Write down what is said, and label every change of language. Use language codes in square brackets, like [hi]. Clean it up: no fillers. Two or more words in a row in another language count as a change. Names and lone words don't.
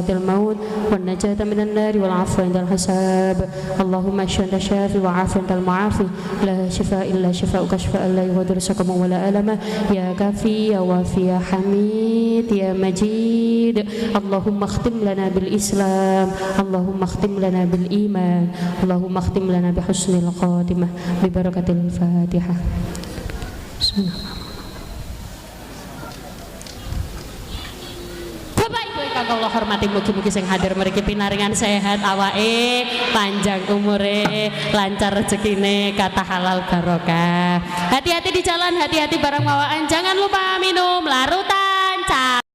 [ar] الموت والنجاة من النار والعفو عند الحساب اللهم اشف أنت الشافي وعاف أنت المعافي لا شفاء إلا شفاءك شفاء لا يغادر سقما ولا ألما يا كافي يا وافي يا حميد يا مجيد اللهم اختم لنا بالإسلام اللهم اختم لنا بالإيمان اللهم اختم لنا بحسن الخاتمة ببركة الفاتحة بسم الله [jv] Bapak Ibu ingkang kula hormati, mugi-mugi sing hadir mriki pinaringan sehat awake, panjang umure, lancar rezekine, kata halal barokah. [id] Hati-hati di jalan, hati-hati barang bawaan, jangan lupa minum larutan.